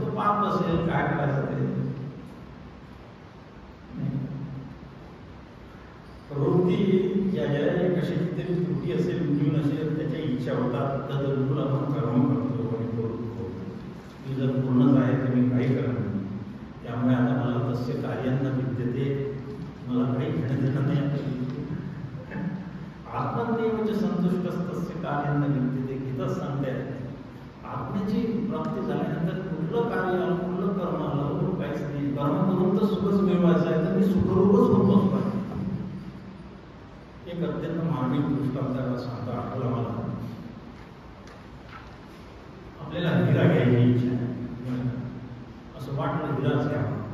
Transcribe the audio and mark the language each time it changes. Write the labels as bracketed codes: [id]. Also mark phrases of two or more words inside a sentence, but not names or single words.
[mr] तो पाप असेल काय करायचं ते. प्रवृत्ती ज्या ज्या कशाची तरी त्रुटी असेल, न्यून असेल, त्याच्या इच्छा होतात, तर बिलकुल आपण कर्म करतो आणि प्रवृत्त होतो. मी जर पूर्णच आहे तर मी काही करत नाही. त्यामुळे आता मला [sa] तस्य कार्यांना विद्यते, [mr] मला काही घेणं देणं नाही. [sa] आत्मदेवचे संतुष्ट तस्य कार्यांना विद्यते. [mr] गीताच सांगते आत्म्याची प्राप्ती झाल्यानंतर कुठलं कार्य आलं, कुठलं कर्म आलं, काहीच नाही. कर्म करून तर सुखच मिळवायचं आहे, तर मी सुखरूपच होत बसतो. एक अत्यंत मार्मिक दृष्टांताला सांगता आठवला मला. आपल्याला हिरा घ्यायची इच्छा आहे, असं वाटलं हिराच घ्यावा.